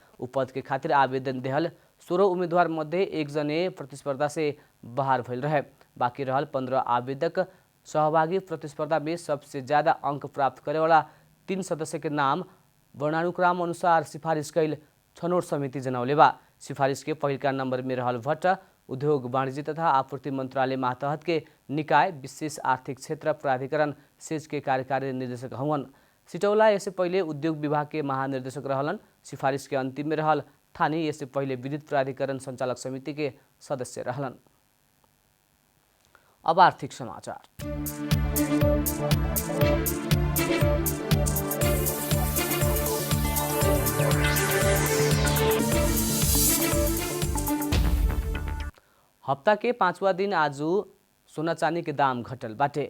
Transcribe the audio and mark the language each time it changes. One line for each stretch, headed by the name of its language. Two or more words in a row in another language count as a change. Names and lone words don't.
Bhojpuri: पद के खातिर आवेदन देहल 16 उम्मीदवार मध्य 1 जने प्रतिस्पर्धा से बाहर भइल रहे। बाकी रहल 15 आवेदक सहभागी प्रतिस्पर्धा में सबसे ज्यादा अंक प्राप्त करे वाला 3 सदस्य के नाम वर्णानुक्रम अनुसार सिफारिश कैल छनौट समिति जनौले बा। सिफारिश के पहिलका नंबर में रहल भट्ट उद्योग वाणिज्य तथा आपूर्ति मंत्रालय मातहत के निकाय विशेष आर्थिक क्षेत्र प्राधिकरण सेज के कार्यकारी निर्देशक हवन। सिटौला इससे पहले उद्योग विभाग के महानिर्देशक रहलन। सिफारिश के अंतिम में रहल थानी इससे पहले विद्युत प्राधिकरण संचालक समिति के सदस्य रहलन। अब आर्थिक समाचार। हफ्ता के 5वां दिन आज सोना चांदी के दाम घटल बाटे।